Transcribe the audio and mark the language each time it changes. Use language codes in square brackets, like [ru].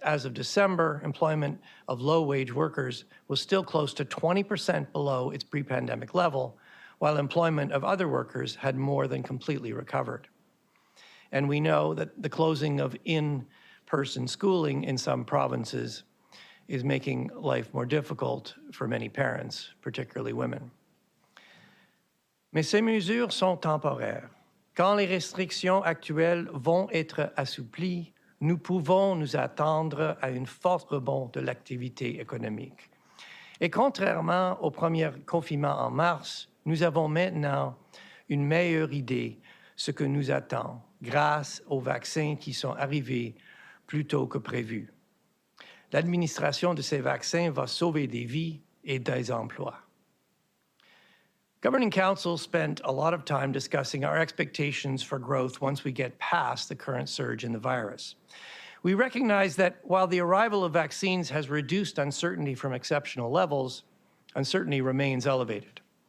[en] As of December, employment of low-wage workers was still close to 20% below its pre-pandemic level, while employment of other workers had more than completely recovered. And we know that the closing of in-person schooling in some provinces is making life more difficult for many parents, particularly women. [fr] Mais ces mesures sont temporaires. Quand les restrictions actuelles vont être assouplies, nous pouvons nous attendre à un fort rebond de l'activité économique. Et contrairement au premier confinement en mars, nous avons maintenant une meilleure idée de ce que nous attend grâce aux vaccins qui sont arrivés plus tôt que prévu. L'administration de ces vaccins va sauver des vies et des emplois. [en] Governing Council spent a lot of time discussing our expectations for growth once we get past the current surge in the virus. We recognize that while the arrival of vaccines has reduced uncertainty from exceptional levels, uncertainty remains elevated.